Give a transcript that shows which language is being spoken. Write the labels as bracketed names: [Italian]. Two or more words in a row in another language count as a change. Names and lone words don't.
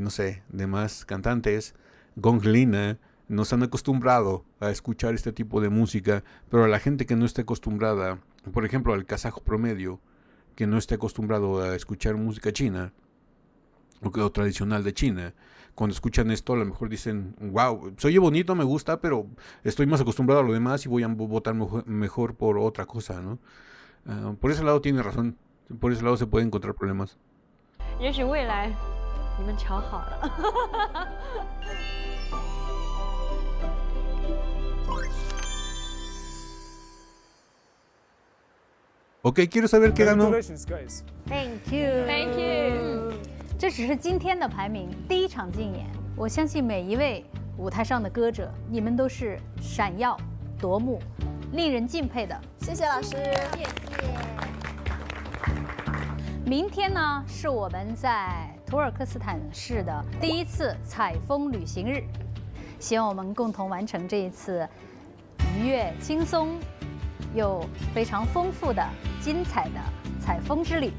[Spanish] no sé, demás cantantes, Gong Lina, nos han acostumbrado a escuchar este tipo de música, pero a la gente que no esté acostumbrada, por ejemplo al kazajo promedio, que no esté acostumbrado a escuchar música china, o tradicional de China, cuando escuchan esto a lo mejor dicen, wow, se oye bonito, me gusta, pero estoy más acostumbrado a lo demás y voy a votar mejor por otra cosa, ¿no? Por ese lado tiene razón, por ese lado se pueden encontrar problemas. [Chinese] 也许未来你们瞧好了。 [Spanish] Ok, quiero saber qué ganó. [English] Thank you. Thank you. [Chinese] 这只是今天的排名，第一场竞演。我相信每一位舞台上的歌者，你们都是闪耀夺目、令人敬佩的。谢谢老师，谢谢。明天呢，是我们在土尔克斯坦市的第一次采风旅行日，希望我们共同完成这一次愉悦、轻松又非常丰富的、精彩的采风之旅。